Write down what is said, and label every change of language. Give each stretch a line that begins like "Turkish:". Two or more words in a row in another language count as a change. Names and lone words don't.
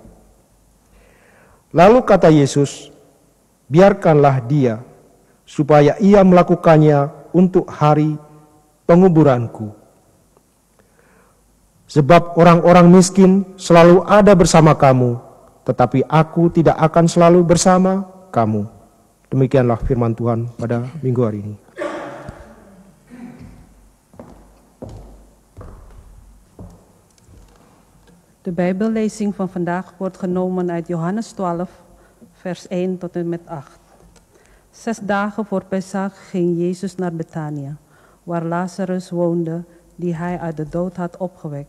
Indonesian: Lalu kata Yesus, "Biarkanlah dia, supaya ia melakukannya untuk hari penguburanku. Sebab orang-orang miskin selalu ada bersama kamu, tetapi aku tidak akan selalu bersama kamu." Demikianlah firman Tuhan pada minggu hari ini.
Dutch: De Bijbellezing van vandaag wordt genomen uit Johannes 12, vers 1 tot en met 8. 6 dagen voor Pesach ging Jezus naar Betania, waar Lazarus woonde, die hij uit de dood had opgewekt.